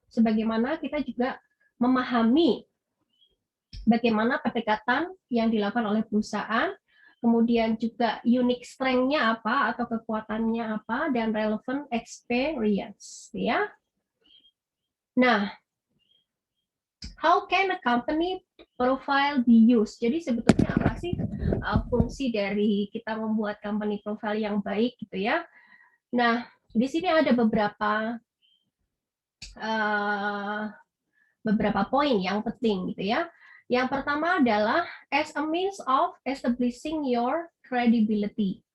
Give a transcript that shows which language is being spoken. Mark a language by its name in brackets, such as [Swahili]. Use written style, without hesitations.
[Indonesian] Sebagaimana kita juga memahami bagaimana pendekatan yang dilakukan oleh perusahaan, kemudian juga unique strength-nya apa atau kekuatannya apa, dan relevant experience ya. [English] Nah, how can a company profile be used? [Indonesian] Jadi sebetulnya apa sih fungsi dari kita membuat company profile yang baik gitu ya? Nah, di sini ada beberapa poin yang penting gitu ya. Yang pertama adalah [English] as a means of establishing your credibility.